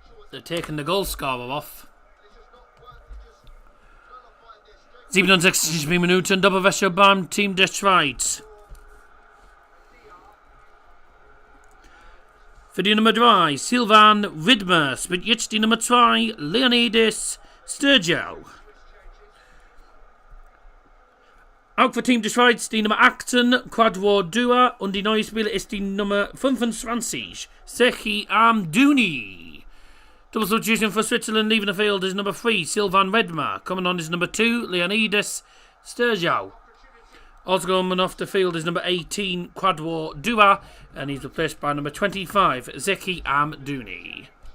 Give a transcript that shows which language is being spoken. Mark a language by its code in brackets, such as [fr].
[en] They're taking the goal scorer off. [de] 67 Minuten, Doppelwäsche beim Team der Schweiz. Für die Nummer 3, Silvan Widmer. Spielt jetzt die Nummer 2, Leonidas Sturgeau. Auch für Team der Schweiz die Nummer 18, Quadro Dua. Und die neue Spieler ist die Nummer 25, Sechi Amdouni. [en] Double substitution for Switzerland, leaving the field is number 3, Silvan Redmar. Coming on is number 2, Leonidas Sturgeau. Also coming off the field is number 18, Quadro Dua. And he's replaced by number 25, Zeki Amdouni.